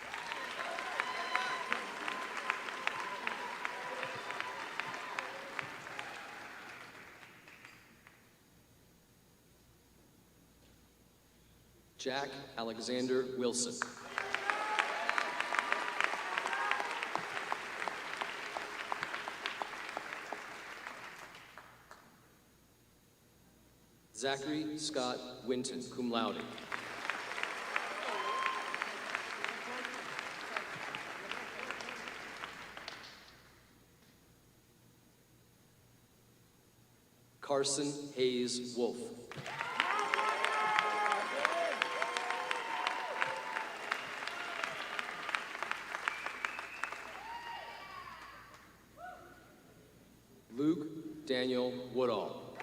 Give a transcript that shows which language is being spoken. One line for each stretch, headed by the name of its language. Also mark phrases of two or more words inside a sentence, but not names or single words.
English: Jack Alexander Wilson. Zachary Scott Winton,
Latin: cum laude.
English: Carson Hayes Wolf. Luke Daniel Woodall.